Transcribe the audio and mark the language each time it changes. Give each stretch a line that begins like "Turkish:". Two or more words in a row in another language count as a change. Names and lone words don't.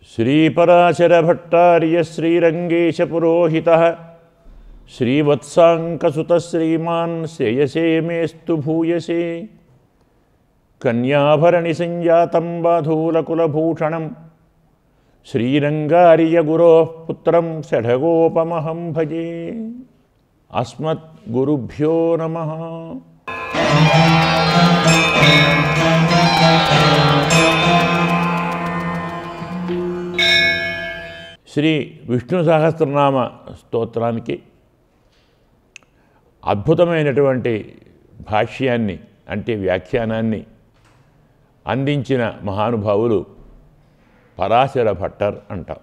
Sanskrit: श्रीपराशरभट्टार्य श्रीरङ्गेशपुरोहितः श्रीवत्साङ्कसुतः श्रीमान् श्रेयसे मेस्तु भूयसे कन्याभरणिसञ्जातं बाधूलकुलभूषणं श्रीरङ्गार्यगुरोः पुत्रं षडगोपमहं भजे। अस्मद्गुरुभ्यो नमः।
Telugu: శ్రీ విష్ణు సహస్రనామ స్తోత్రానికి అద్భుతమైనటువంటి భాష్యాన్ని అంటే వ్యాఖ్యానాన్ని అందించిన మహానుభావులు పరాశర భట్టర్ అంటారు.